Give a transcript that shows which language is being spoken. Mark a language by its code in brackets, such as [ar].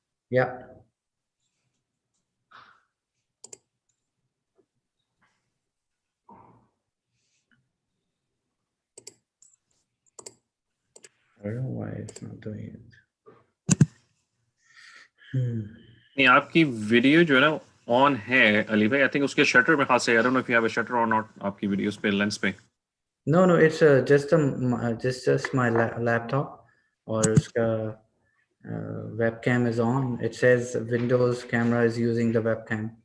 [en] یا I don't know why it's not doing it. [ur] نہیں, آپ کی ویڈیو جو ہے نا آن ہے علی بھائی. [en] I think [ur] اس کے شٹر میں خاص ہے. [en] I don't know if you have a shutter or not [ur] آپ کی ویڈیوز پہ لینس پہ. [en] No, it's just my laptop. [ur] اور اس کا [en] webcam is on. It says Windows camera is using the webcam.